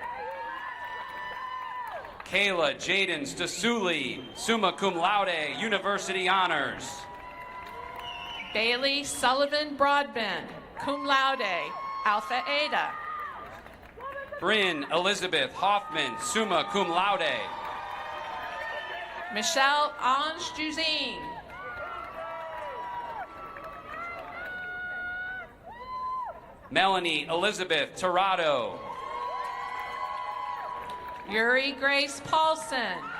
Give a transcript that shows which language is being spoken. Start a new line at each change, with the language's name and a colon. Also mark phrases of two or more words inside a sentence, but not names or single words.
English: Kayla Jaden Stasuli,
Latin: summa cum laude,
English: University Honors. Bailey Sullivan Broadbent,
Latin: cum laude,
English: Alpha Eta. Bryn Elizabeth Hoffman,
Latin: summa cum laude.
English: Michelle Ange Juzine. Melanie Elizabeth Tirado. Yuri Grace Paulson.